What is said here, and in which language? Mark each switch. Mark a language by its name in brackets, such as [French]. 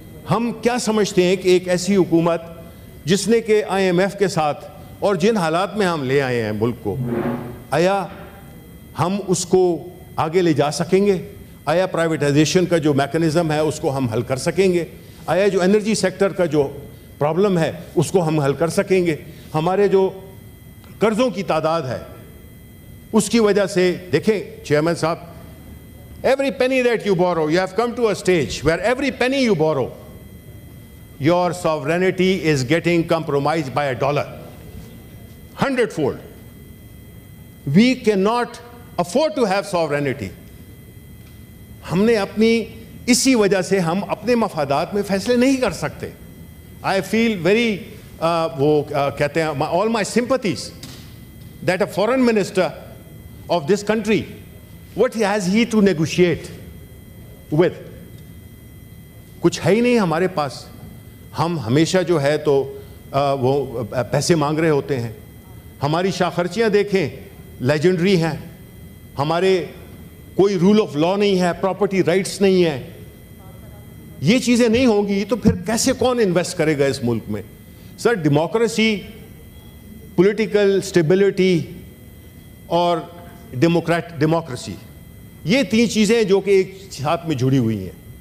[Urdu] ہم کیا سمجھتے ہیں کہ ایک ایسی حکومت جس نے کہ IMF کے ساتھ اور جن حالات میں ہم لے آئے ہیں ملک کو، آیا ہم اس کو آگے لے جا سکیں گے؟ آیا پرائیویٹائزیشن کا جو میکنزم ہے اس کو ہم حل کر سکیں گے؟ آیا جو انرجی سیکٹر کا جو پرابلم ہے اس کو ہم حل کر سکیں گے؟ ہمارے جو قرضوں کی تعداد ہے اس کی وجہ سے دیکھیں چیئرمین صاحب, [English] every penny that you borrow, you have come to a stage where every penny you borrow, your sovereignty is getting compromised by $1, 100-fold. We cannot afford to have sovereignty. [Urdu] ہم نے اپنی اسی وجہ سے ہم اپنے مفادات میں فیصلے نہیں کر سکتے. [English] I feel very [Urdu] وہ کہتے ہیں [English] all my sympathies that a foreign minister of this country, what has he to negotiate with? [Urdu] کچھ ہے ہی نہیں ہمارے پاس. ہم ہمیشہ جو ہے تو وہ پیسے مانگ رہے ہوتے ہیں. ہماری شاہ خرچیاں دیکھیں لیجنڈری ہیں. ہمارے کوئی رول آف لا نہیں ہے, پراپرٹی رائٹس نہیں ہے. یہ چیزیں نہیں ہوں گی تو پھر کیسے کون انویسٹ کرے گا اس ملک میں؟ سر ڈیموکریسی, پولیٹیکل اسٹیبلٹی اور ڈیموکریسی, یہ تین چیزیں جو کہ ایک ساتھ میں جڑی ہوئی ہیں.